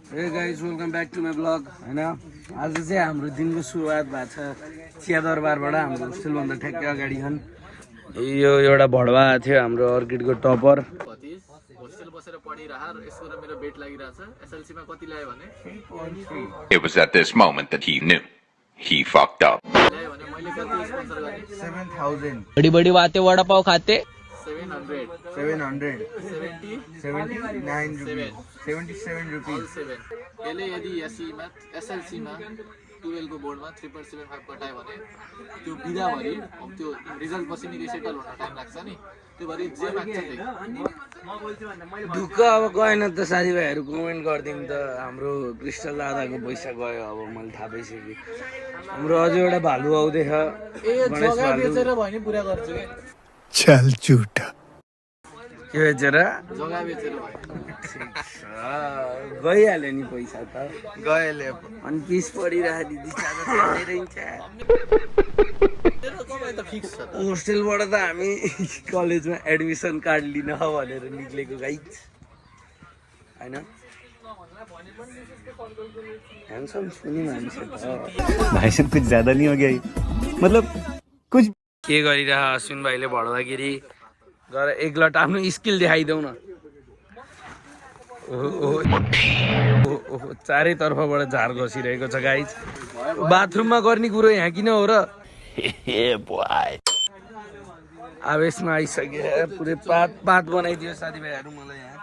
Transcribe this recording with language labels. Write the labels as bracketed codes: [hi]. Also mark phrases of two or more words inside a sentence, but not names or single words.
[en] Hey guys, welcome back to my vlog. [ne] हैन आज चाहिँ हाम्रो दिनको सुरुवात भएको छ चिया दरबारबाट हाम्रो होस्टेलभन्दा ठ्याक्कै अगाडि छन् यो एउटा भडवा थियो हाम्रो अर्किडको टपर होस्टेल बसेर पढिरहा र यसको र मेरो बेट लागिरहेछ एसएलसी मा कति ल्यायो भने [en] It was at this moment that he knew he fucked up. [ne] ल्यायो भने मैले कति स्पोन्सर गरे 7000 [hi] बड़ी बड़ी बातें वड़ा पाव खाते [ne] 700 700 70 79 रुपीस 77 रुपीस 7 यसले यदि एसएलसी मा 12 को बोर्डमा 3.75 कटायो भने त्यो बिदाभरि त्यो रिजल्ट पछि नि रिसेटल हुन टाइम लाग्छ नि त्यो भरि जे माग्छ त्यही ढुक्क अब गएन त साथीभाइहरू कमेन्ट गरिदिउँ त हाम्रो क्रिस्टल दादाको पैसा गयो अब मैले थाहा पाइसकेँ हाम्रो अझै एउटा भालु आउँदैछ ए जग्गा बेचेर भयो नि पुरा गर्छु के [hi] चल झूठा [ne] के बेचेर जग्गा बेचेर भयो गइहाल्यो नि पैसा त गएले अनि पिस परिरहेको दिदी तेरो कमाइ त फिक्स छ होस्टेलबाट त हामी कलेजमा [en] admission card [ne] लिन भनेर निक्लेको गाइज होइन ह्यान्डसम सुनि मान्छे त [hi] भाई साहब कुछ ज्यादा नहीं हो गया ये? मतलब कुछ [ne] के गरिरह अश्विन भाइले भड्दाखेरि गएर एक लट आफ्नो स्किल देखाइदेऊ न ओहो चारैतर्फबाट झार घसिरहेको छ गाइज बाथरुममा गर्ने कुरो यहाँ किन हो र आवेशमा आइसके पुरै पात बनाइदियो साथीभाइहरू मलाई यहाँ